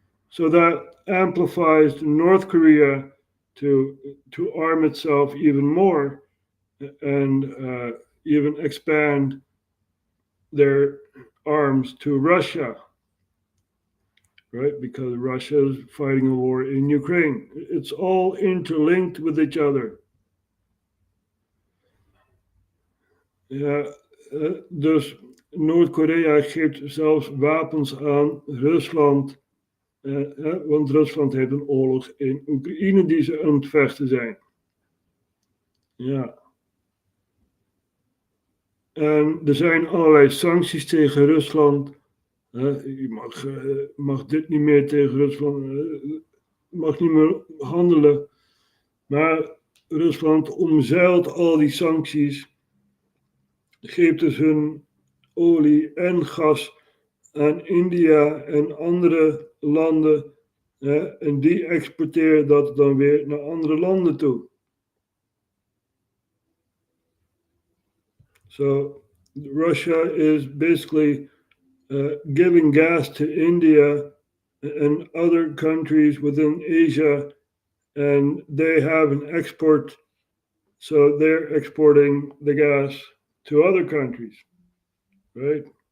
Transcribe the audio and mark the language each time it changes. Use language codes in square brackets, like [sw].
[en] So that amplifies North Korea to arm itself even more and even expand their arms to Russia, right? Because Russia is fighting a war in Ukraine. It's all interlinked with each other. [nl] Ja, dus Noord-Korea geeft zelfs wapens aan Rusland, want Rusland heeft een oorlog in Oekraïne die ze aan het vechten zijn. Ja. En er zijn allerlei sancties tegen Rusland. Je mag dit niet meer tegen Rusland, mag niet meer handelen. Maar Rusland omzeilt al die sancties, geeft dus hun olie en gas aan India en andere landen. En die exporteren dat dan weer naar andere landen toe. [en] So Russia is basically giving gas to India and other countries within Asia, and they have an export, so they're exporting the gas to other countries, right?